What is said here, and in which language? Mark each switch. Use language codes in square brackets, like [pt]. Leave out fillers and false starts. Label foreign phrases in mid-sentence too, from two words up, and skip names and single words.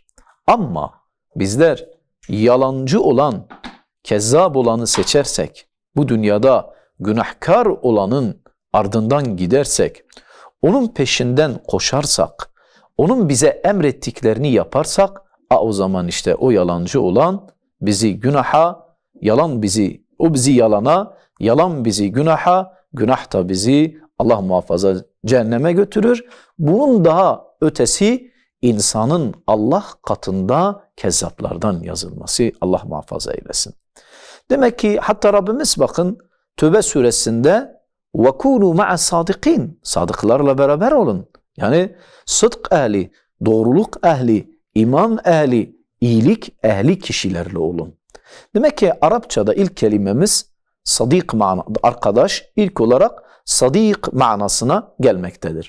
[tr] Ama bizler yalancı olan, kezzap olanı seçersek, bu dünyada günahkar olanın ardından gidersek, onun peşinden koşarsak, onun bize emrettiklerini yaparsak, o zaman işte o yalancı olan bizi günaha, o bizi yalana, yalan bizi günaha, günah da bizi Allah muhafaza cehenneme götürür. Bunun daha ötesi insanın Allah katında kezzaplardan yazılması. Allah muhafaza eylesin. Demek ki hatta Rabbimiz bakın Tövbe suresinde [ar] وَكُونُوا مَعَ الصَّادِقِينَ [tr] sadıklarla beraber olun. Yani sıdk ehli, doğruluk ehli, iman ehli, iyilik ehli kişilerle olun. Demek ki Arapçada ilk kelimemiz sadik arkadaş, ilk olarak sadik manasına gelmektedir.